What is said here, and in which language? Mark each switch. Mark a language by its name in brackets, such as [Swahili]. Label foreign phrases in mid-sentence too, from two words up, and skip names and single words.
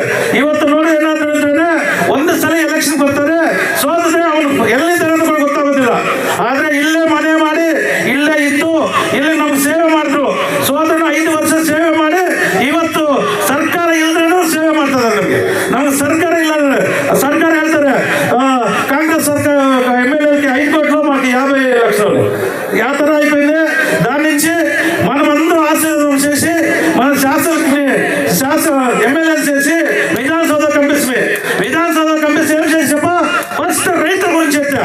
[Kannada] ಇವತ್ತು ನೋಡಿ ಏನಾದ್ರು ಅಂದ್ರೆ ಒಂದು ಸಲ ಎಲೆಕ್ಷನ್ ಬರ್ತಾರೆ, ಸೋತಿದ್ರೆ ಅವನು ಎಲ್ಲಿದ್ದಾರೆ ಅಂತ ಗೊತ್ತಾಗೋದಿಲ್ಲ. ಆದ್ರೆ ಇಲ್ಲೇ ಮನೆ ಮಾಡಿ ಇಲ್ಲೇ ಇದ್ದು ಇಲ್ಲಿ ನಮ್ಗೆ ಸೇವೆ ಮಾಡಿದ್ರು. ಸೋದರನ 5 ವರ್ಷ ಸೇವೆ ಮಾಡಿ ಇವತ್ತು ಸರ್ಕಾರ ಇಲ್ಲದ್ರೂ ಸೇವೆ ಮಾಡ್ತಾ ಇದ್ದಾರೆ. ನಮ್ಗೆ ಸರ್ಕಾರ ಇಲ್ಲ ಅಂದ್ರೆ ಸರ್ಕಾರ ಹೇಳ್ತಾರೆ ಕಾಂಗ್ರೆಸ್ ಸರ್ಕಾರ [Telugu] ఎమ్మెల్యేలకి 5 కోట్లు మాకు 50 లక్షలు యా ತರ అయిపోయింది. దాని నుంచి మనమందరూ ఆశీర్వాదం చేసి మన ఎమ్మెల్యేలు చేసి విధానసౌధ కంపిస్తే ఏం చేసి ఫస్ట్ రైతుల గురించి చెప్పా.